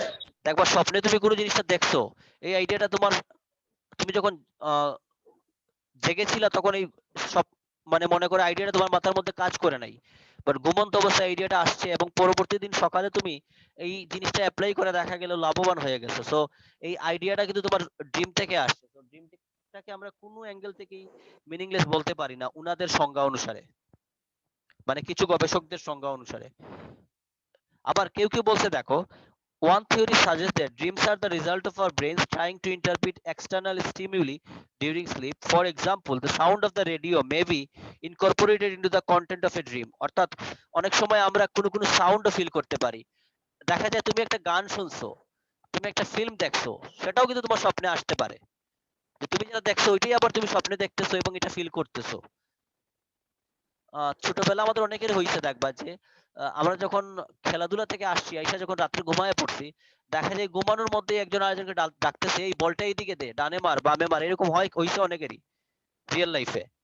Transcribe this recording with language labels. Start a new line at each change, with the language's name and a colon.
Bangla: যায়, একবার স্বপ্নে তুমি কোনো জিনিসটা দেখছো, এই আইডিয়াটা তোমার, তুমি যখন জেগেছিলা তখন এই সব মানে মনে করে আইডিয়াটা তোমার মাথার মধ্যে কাজ করে নাই, বাট ঘুমন্ত অবস্থায় আইডিয়াটা আসছে এবং পরবর্তী দিন সকালে তুমি এই জিনিসটা অ্যাপ্লাই করে দেখা গেল লাভবান হয়ে গেছো। সো এই আইডিয়াটা কিন্তু তোমার ড্রিম থেকে আসছে। তো ড্রিমটাকে আমরা কোনো অ্যাঙ্গেল থেকেই মিনিংলেস বলতে পারি না উনাদের সংজ্ঞা অনুসারে, মানে কিছু গবেষকদের সংজ্ঞা অনুসারে। আবার কেউ কেউ বলছে দেখো,
English: one theory suggests that dreams are the result of our brains trying to interpret external stimuli during sleep. For example, the sound of the radio may be incorporated into the content of a dream.
Bangla: অর্থাৎ অনেক সময় আমরা কোনো সাউন্ডও feel করতে পারি। দেখা যায় তুমি একটা গান শুনছো, তুমি একটা ফিল্ম দেখছো, সেটাও কিন্তু তোমার স্বপ্নে আসতে পারে। যে তুমি যেটা দেখছো ওইটাই আবার তুমি স্বপ্নে দেখতেছো এবং এটা ফিল করতেছো। ছোটবেলা আমাদের অনেকের হয়েছে দেখবা যে আমরা যখন খেলাধুলা থেকে আসছি, আইসা যখন রাত্রে ঘুমায় পড়ছি, দেখা যায় ঘুমানোর মধ্যে একজন আরেকজনকে ডাকতেছে, এই বলটা এইদিকে দে, ডানে মার বামে মার, এরকম হয়েছে অনেকেরই রিয়েল লাইফে।